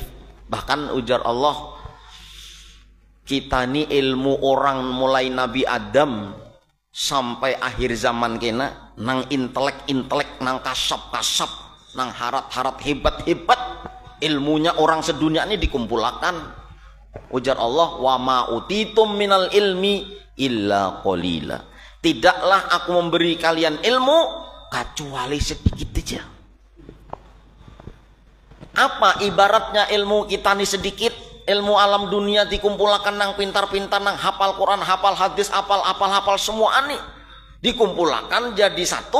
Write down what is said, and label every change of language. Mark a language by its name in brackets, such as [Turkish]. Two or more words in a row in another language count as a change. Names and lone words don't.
[Banjar] Bahkan ujar Allah, kita ini ilmu orang mulai Nabi Adam sampai akhir zaman kena nang intelek, nang kasap, nang harat hebat. Ilmunya orang sedunia ini dikumpulkan. [Arabic] Ujar Allah, وما أوتيتم من العلم إلا قليلا. [Banjar] Tidaklah aku memberi kalian ilmu kecuali sedikit saja. Apa ibaratnya ilmu kita ini sedikit? Ilmu alam dunia dikumpulkan nang pintar-pintar, nang hafal Quran, hafal hadis, hafal semua ini dikumpulkan jadi satu.